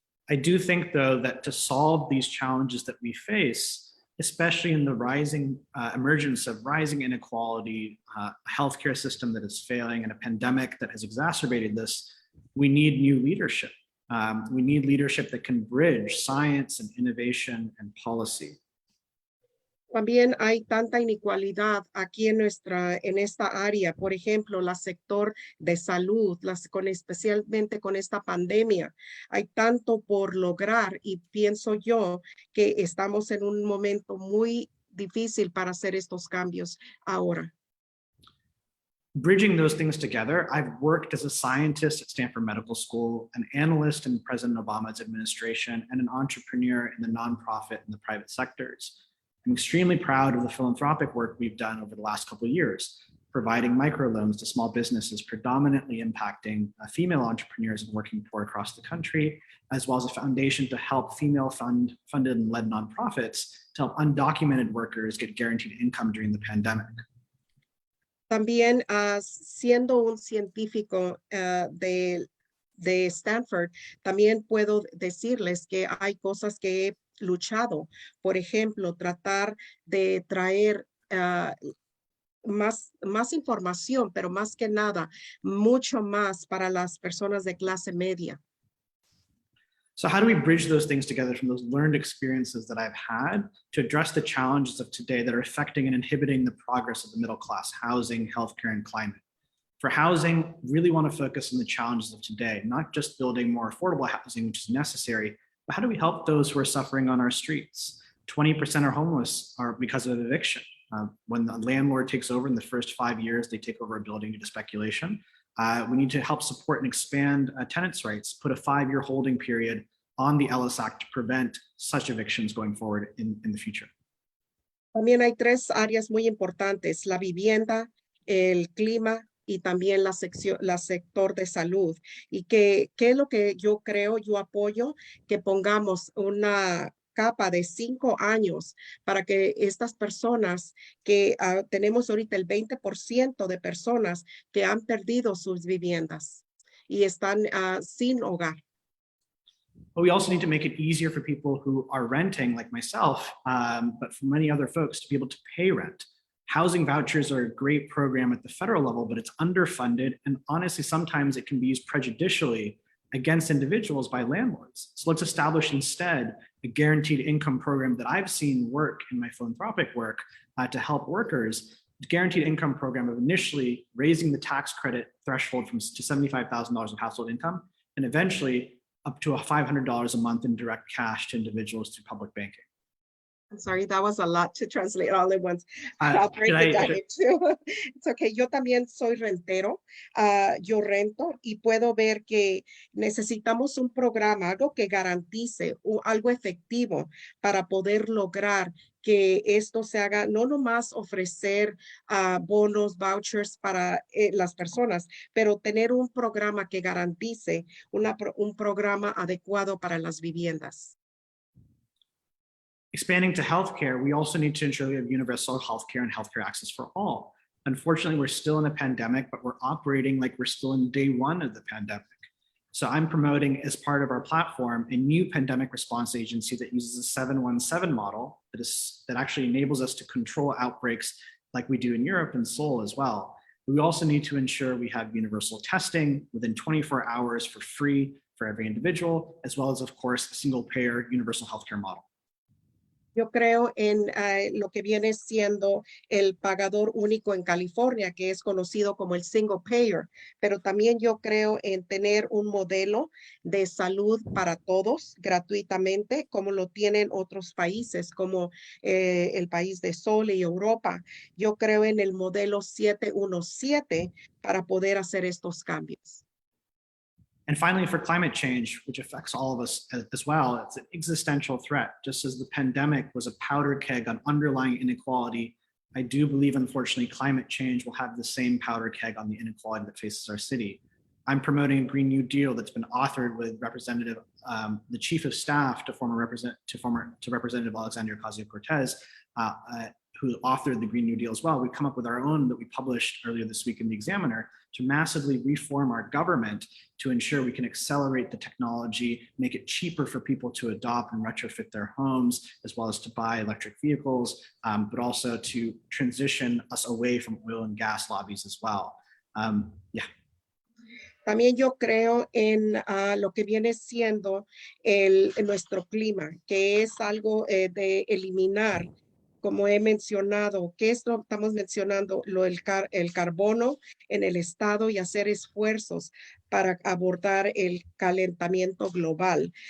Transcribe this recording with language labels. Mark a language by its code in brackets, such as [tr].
[en] I do think, though, that to solve these challenges that we face, especially in the rising emergence of rising inequality, a healthcare system that is failing, and a pandemic that has exacerbated this, we need new leadership. We need leadership that can bridge science and innovation and policy. [es] También hay tanta inequalidad aquí en esta área. Por ejemplo, el sector de salud, especialmente con esta pandemia. Hay tanto por lograr y pienso yo que estamos en un momento muy difícil para hacer estos cambios ahora. [en] Bridging those things together, I've worked as a scientist at Stanford Medical School, an analyst in President Obama's administration, and an entrepreneur in the nonprofit and the private sectors. I'm extremely proud of the philanthropic work we've done over the last couple of years, providing microloans to small businesses, predominantly impacting female entrepreneurs and working poor across the country, as well as a foundation to help female funded and led nonprofits to help undocumented workers get guaranteed income during the pandemic. [es] También siendo un científico de Stanford, también puedo decirles que hay cosas que he luchado. Por ejemplo, tratar de traer más información, pero más que nada, mucho más para las personas de clase media. [en] So how do we bridge those things together from those learned experiences that I've had to address the challenges of today that are affecting and inhibiting the progress of the middle class, housing, healthcare, and climate? For housing, really want to focus on the challenges of today, not just building more affordable housing, which is necessary, but how do we help those who are suffering on our streets? 20% are homeless because of eviction. When the landlord takes over in the first 5 years, they take over a building due to speculation. We need to help support and expand tenants' rights, put a 5-year holding period on the Ellis Act to prevent such evictions going forward in the future. [es] También hay 3 áreas muy importantes, la vivienda, el clima y también la sector de salud. Y ¿qué es lo que yo creo, yo apoyo? Que pongamos una capa de 5 años para que estas personas que tenemos ahorita el 20% de personas que han perdido sus viviendas y están sin hogar. [en] But we also need to make it easier for people who are renting, like myself, but for many other folks to be able to pay rent. Housing vouchers are a great program at the federal level, but it's underfunded. And honestly, sometimes it can be used prejudicially against individuals by landlords. So let's establish instead a guaranteed income program that I've seen work in my philanthropic work to help workers. Guaranteed income program of initially raising the tax credit threshold to $75,000 of household income, and eventually up to $500 a month in direct cash to individuals through public banking. I'm sorry, that was a lot to translate all at once. I'll break it down into. It's okay. [es] Yo también soy rentero. Yo rento y puedo ver que necesitamos un programa, algo que garantice algo efectivo para poder lograr que esto se haga, no nomás ofrecer bonos, vouchers para las personas, pero tener un programa que garantice un programa adecuado para las viviendas. [en] Expanding to healthcare, we also need to ensure we have universal healthcare and healthcare access for all. Unfortunately, we're still in a pandemic, but we're operating like we're still in day 1 of the pandemic. So I'm promoting, as part of our platform, a new pandemic response agency that uses a 717 model that actually enables us to control outbreaks like we do in Europe and Seoul as well. We also need to ensure we have universal testing within 24 hours for free for every individual, as well as, of course, a single payer universal healthcare model. [es] Yo creo en lo que viene siendo el pagador único en California, que es conocido como el single payer, pero también yo creo en tener un modelo de salud para todos gratuitamente, como lo tienen otros países, como el país de Sol y Europa. Yo creo en el modelo 717 para poder hacer estos cambios. [en] And finally, for climate change, which affects all of us as well, it's an existential threat. Just as the pandemic was a powder keg on underlying inequality, I do believe, unfortunately, climate change will have the same powder keg on the inequality that faces our city. I'm promoting a Green New Deal that's been authored with Representative, the Chief of Staff to Representative Alexandria Ocasio-Cortez, who authored the Green New Deal as well. We come up with our own that we published earlier this week in the Examiner to massively reform our government to ensure we can accelerate the technology, make it cheaper for people to adopt and retrofit their homes, as well as to buy electric vehicles, but also to transition us away from oil and gas lobbies as well. Yeah. [es] También yo creo en lo que viene siendo nuestro clima, que es algo de eliminar, como he mencionado, que esto estamos mencionando, el carbono en el estado y hacer esfuerzos para abordar el calentamiento global.